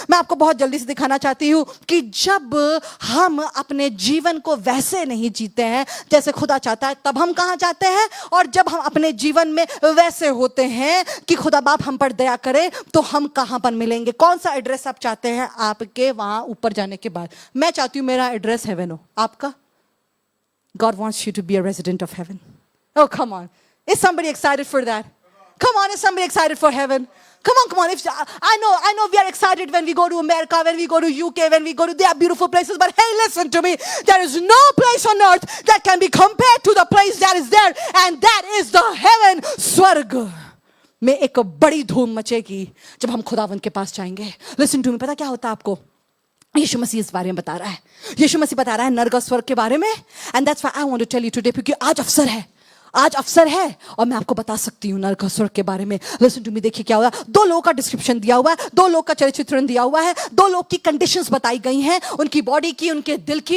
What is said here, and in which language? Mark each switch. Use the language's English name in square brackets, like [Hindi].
[Hindi] मैं आपको बहुत जल्दी से दिखाना चाहती हूँ कि जब हम अपने जीवन को वैसे नहीं जीते हैं जैसे खुदा चाहता है, तब हम कहाँ जाते हैं। और जब हम अपने जीवन में वैसे होते हैं कि खुदा बाप हम पर दया करे, तो हम कहाँ पर मिलेंगे। कौन सा एड्रेस आप चाहते हैं आपके वहां ऊपर जाने के बाद? मैं चाहती हूँ मेरा एड्रेस हेवन हो। आपका? [English] God wants you to be a resident of heaven. Oh come on, is somebody excited for that? Come on, is somebody excited for heaven? Come on. If I know we are excited when we go to America, when we go to UK, when we go to, they are beautiful places. But hey, listen to me. There is no place on earth that can be compared to the place that is there, and that is the heaven, [Hindi] स्वर्ग में एक बड़ी धूम मचेगी जब हम खुदावंद के पास जाएंगे। [English] Listen to me. [Hindi] पता क्या होता है आपको? यीशु मसीह इस बारे में बता रहा है। यीशु मसीह बता रहा है नरक और स्वर्ग के बारे में। [English] And that's why I want to tell you today, [Hindi] क्योंकि आज अवसर है और मैं आपको बता सकती हूँ नरक और स्वर्ग के बारे में। [English] listen to me, [Hindi] देखिए क्या हुआ। 2 लोगों का डिस्क्रिप्शन दिया हुआ है, 2 लोग का चित्रण दिया हुआ है, 2 लोग की कंडीशंस बताई गई हैं, उनकी बॉडी की, उनके दिल की।